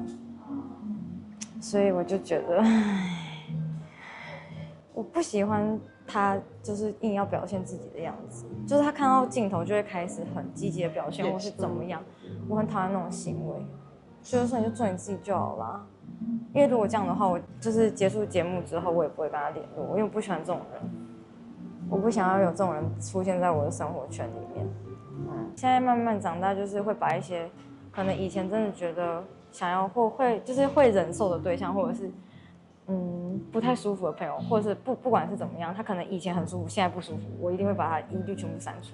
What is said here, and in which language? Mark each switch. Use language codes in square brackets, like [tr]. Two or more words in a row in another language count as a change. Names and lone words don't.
[zh] 所以我就覺得，我不喜歡他就是硬要表現自己的樣子，就是他看到鏡頭就會開始很積極的表現，或是怎麼樣，我很討厭那種行為。就是說你就做你自己就好啦，因為如果這樣的話，我就是結束節目之後，我也不會跟他聯絡，因為我不喜歡這種人，我不想要有這種人出現在我的生活圈裡面。現在慢慢長大，就是會把一些可能以前真的覺得想要或會就是會忍受的对象，或者是不太舒服的朋友，或者是不管是怎麼樣，他可能以前很舒服，現在不舒服，我一定會把他一律全部刪除。